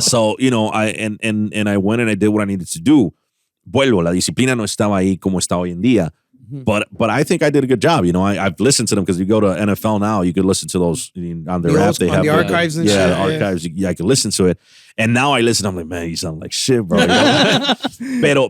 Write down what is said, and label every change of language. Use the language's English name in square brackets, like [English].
[English] So, you know, I went and I did what I needed to do. [Spanish] Vuelvo, la disciplina no estaba ahí como está hoy en día. [English] But I think I did a good job. You know, I've listened to them because you go to NFL now, you could listen to those on their app. They have the archives and shit. Yeah, the archives. Yeah, I can listen to it. And now I listen, I'm like, man, you sound like shit, bro. You know?